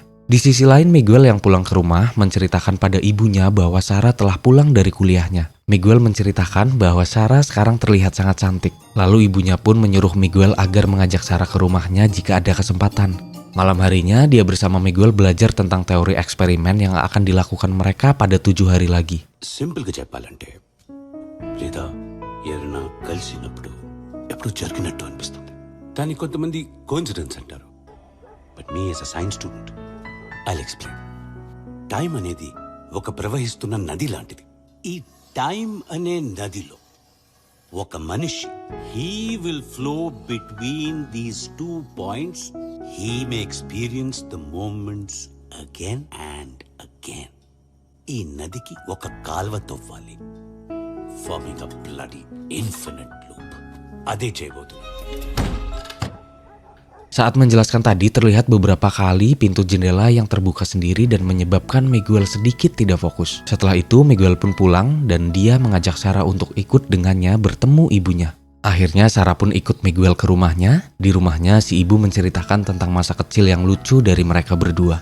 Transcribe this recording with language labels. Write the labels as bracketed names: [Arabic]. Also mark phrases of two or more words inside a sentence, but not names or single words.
[Indonesian] Di sisi lain Miguel yang pulang ke rumah menceritakan pada ibunya bahwa Sarah telah pulang dari kuliahnya. Miguel menceritakan bahwa Sarah sekarang terlihat sangat cantik. Lalu ibunya pun menyuruh Miguel agar mengajak Sarah ke rumahnya jika ada kesempatan. Malam harinya dia bersama Miguel belajar tentang teori eksperimen yang akan dilakukan mereka pada 7 hari lagi. [Telugu] సింపుల్గా చెప్పాలంటే లేదా ఎవరైనా కలిసినప్పుడు ఎప్పుడు జరిగినట్టు అనిపిస్తుంది. దాన్ని కొంతమంది కోఇన్సిడెన్స్ అంటారు. [English] But me as a science student I'll explain. [Telugu] టైం అనేది ఒక ప్రవహిస్తున్న నది లాంటిది. ఈ టైం అనే నదిలో ఒక మనిషి [English] He will flow between these 2 points. He may experience the moments again and again. [Telugu] ఈ నదికి ఒక కాల్వ తవ్వాలి, [English] forming a bloody infinite loop. [Telugu] అదే చేయబోతుంది. [Indonesian] Saat menjelaskan tadi terlihat beberapa kali pintu jendela yang terbuka sendiri dan menyebabkan Miguel sedikit tidak fokus. Setelah itu Miguel pun pulang dan dia mengajak Sarah untuk ikut dengannya bertemu ibunya. Akhirnya Sarah pun ikut Miguel ke rumahnya. Di rumahnya si ibu menceritakan tentang masa kecil yang lucu dari mereka berdua.